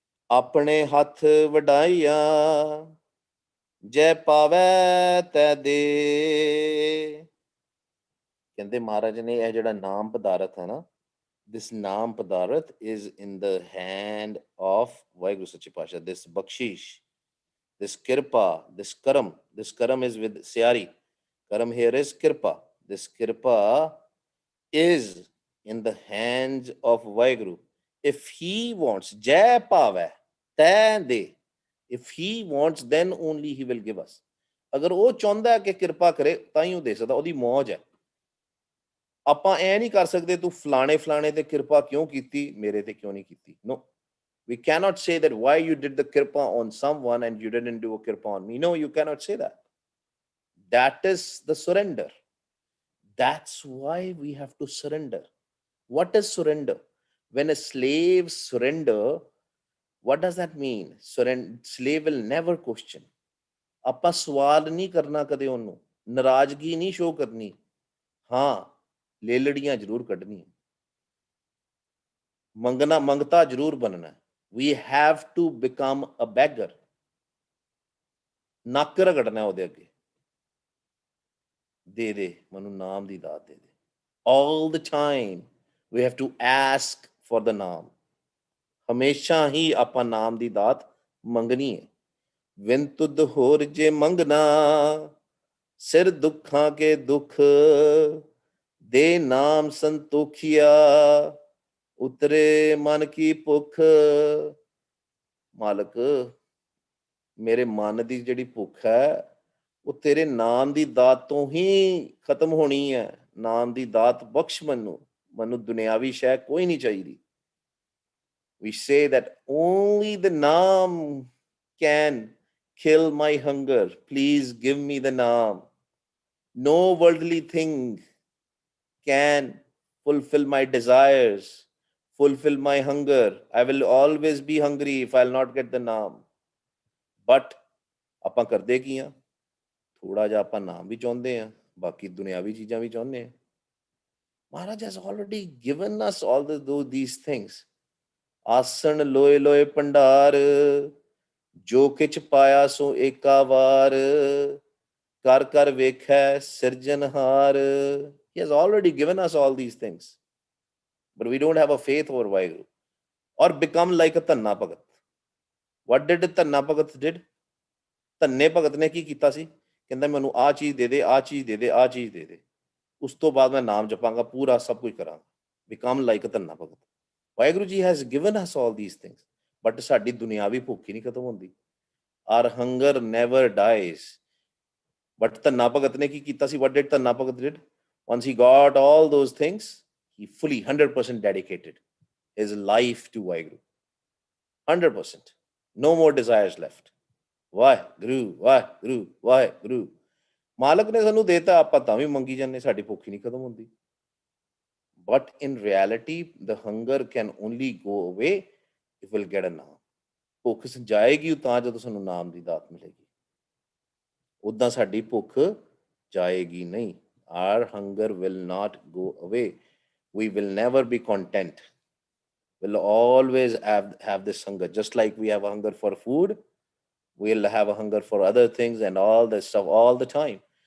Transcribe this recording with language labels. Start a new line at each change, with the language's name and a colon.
Punjabi: ਆਪਣੇ ਹੱਥ ਵਡਾਈਆਂ ਜੈ ਪਾਵੈ ਤੈ ਦੇ. ਕਹਿੰਦੇ ਮਹਾਰਾਜ ਨੇ ਇਹ ਜਿਹੜਾ ਨਾਮ ਪਦਾਰਥ ਹੈ ਨਾ, this ਨਾਮ ਪਦਾਰਥ
English: is in the hand of
Punjabi: Waheguru ਸੱਚੇ ਪਾਤਸ਼ਾਹ.
English: this bakhshish, this kirpa, this karam is with ਸਿਆਰੀ. karam here is kirpa. this kirpa is in the hands of Waheguru. if he wants,
Punjabi: ਜੈ ਭਾਵੈ ਤੈ ਦੇ,
English: if he wants then only he will give us.
Punjabi: ਅਗਰ ਉਹ ਚਾਹੁੰਦਾ ਹੈ ਕਿ ਕਿਰਪਾ ਕਰੇ ਤਾਂ ਹੀ ਉਹ ਦੇ ਸਕਦਾ, ਉਹਦੀ ਮੌਜ ਹੈ. ਆਪਾਂ ਐ ਨਹੀਂ ਕਰ ਸਕਦੇ ਤੂੰ ਫਲਾਣੇ ਤੇ ਕਿਰਪਾ ਕਿਉਂ ਕੀਤੀ, ਮੇਰੇ ਤੇ ਕਿਉਂ ਨਹੀਂ ਕੀਤੀ.
English: No, we cannot say that why you did the kirpa on someone and you didn't do a kirpa on me. No, you cannot say that. That is the surrender. That's why we have to surrender. What is surrender? When a slave surrender, what does that mean? Slave will never question.
Punjabi: ਆਪਾਂ ਸਵਾਲ ਨਹੀਂ ਕਰਨਾ ਕਦੇ ਉਹਨੂੰ, ਨਾਰਾਜ਼ਗੀ ਨਹੀਂ show ਕਰਨੀ, ਹਾਂ ਲੇਲੜੀਆਂ ਜ਼ਰੂਰ ਕੱਢਣੀਆਂ, ਮੰਗਤਾ ਜ਼ਰੂਰ ਬਣਨਾ.
English: We have to become a beggar.
Punjabi: ਨੱਕ ਰਗੜਨਾ ਉਹਦੇ ਅੱਗੇ, ਦੇ ਮੈਨੂੰ ਨਾਮ ਦੀ ਦਾਤ ਦੇ ਦੇ.
English: All the time we have to ask for the naam.
Punjabi: ਹਮੇਸ਼ਾ ਹੀ ਆਪਾਂ ਨਾਮ ਦੀ ਦਾਤ ਮੰਗਣੀ ਹੈ. ਵਿਨ ਤੁਧ ਹੋਰ ਜੇ ਮੰਗਣਾ ਸਿਰ ਦੁੱਖਾਂ ਕੇ ਦੁੱਖ ਦੇ ਨਾਮ ਸੰਤੋਖੀਆ ਉਤਰੇ ਮਨ ਕੀ ਭੁੱਖ. ਮਾਲਕ ਮੇਰੇ ਮਨ ਦੀ ਜਿਹੜੀ ਭੁੱਖ ਹੈ ਉਹ ਤੇਰੇ ਨਾਮ ਦੀ ਦਾਤ ਤੋਂ ਹੀ ਖਤਮ ਹੋਣੀ ਹੈ। ਨਾਮ ਦੀ ਦਾਤ ਬਖਸ਼ ਮੈਨੂੰ ਦੁਨਿਆਵੀ ਸ਼ੈ ਕੋਈ ਨਹੀਂ ਚਾਹੀਦੀ।
English: We say that only the naam can kill my hunger. Please give me the naam. No worldly thing can fulfill my desires, fulfill my hunger. I will always be hungry if I'll not get the naam.
Punjabi: But ਆਪਾਂ ਕਰਦੇ ਕੀ ਆ? ਥੋੜਾ ਜਿਹਾ ਆਪਾਂ ਨਾਮ ਵੀ ਚਾਹੁੰਦੇ ਆ, ਬਾਕੀ ਦੁਨਿਆਵੀ ਚੀਜ਼ਾਂ ਵੀ ਚਾਹੁੰਦੇ ਆ।
English: Maharaj has already given us all these things.
Punjabi: ਆਸਣ ਲੋਏ ਲੋਏ ਭੰਡਾਰ, ਜੋ ਕਿਛ ਪਾਇਆ ਸੋ ਏਕਾ ਵਾਰ, ਕਰ ਕਰ ਵੇਖੈ ਸਿਰਜਨਹਾਰ।
English: He has already given us all these things. But we don't have a faith over Vaheguru. Or become like a Dhanna Bhagat. What did Dhanna Bhagat did?
Punjabi: ਧੰਨੇ ਭਗਤ ਨੇ ਕੀ ਕੀਤਾ ਸੀ? ਕਹਿੰਦਾ ਮੈਨੂੰ ਆਹ ਚੀਜ਼ ਦੇ ਦੇ, ਆਹ ਚੀਜ਼ ਦੇ ਦੇ, ਆਹ ਚੀਜ਼ ਦੇ ਦੇ, ਉਸ ਤੋਂ ਬਾਅਦ ਮੈਂ ਨਾਮ ਜਪਾਂਗਾ, ਪੂਰਾ ਸਭ ਕੁਝ ਕਰਾਂਗਾ।
English: Become like a Dhanna Bhagat. Waheguru ji has given us all these things.
Punjabi: But ਸਾਡੀ ਦੁਨਿਆਵੀ ਭੁੱਖ ਹੀ ਨਹੀਂ ਖਤਮ ਹੁੰਦੀ।
English: Our hunger never dies.
Punjabi: But Dhanna ਭਗਤ ਨੇ ਕੀ ਕੀਤਾ ਸੀ?
English: What did Dhanna Bhagat did? Once he got all those things, he fully 100% dedicated his life to Vaheguru. 100%. No more desires left. Waheguru Waheguru Waheguru.
Punjabi: ਮਾਲਕ ਨੇ ਸਾਨੂੰ ਦੇਤਾ, ਆਪਾਂ ਤਾਂ ਵੀ ਮੰਗੀ ਜਾਂਦੇ, ਸਾਡੀ ਭੁੱਖ ਹੀ ਨਹੀਂ ਖਤਮ ਹੁੰਦੀ।
English: But in reality, the hunger can only go away if we'll get a naam.
Punjabi: ਭੁੱਖ ਜਾਏਗੀ ਤਾਂ ਜਦੋਂ ਸਾਨੂੰ ਨਾਮ ਦੀ ਦਾਤ ਮਿਲੇਗੀ, ਉੱਦਾਂ ਸਾਡੀ ਭੁੱਖ ਜਾਏਗੀ ਨਹੀਂ।
English: Our hunger will not go away. We will never be content. We'll always have this hunger. Just like we have a hunger for food, we'll have a hunger for other things and all this stuff all the time.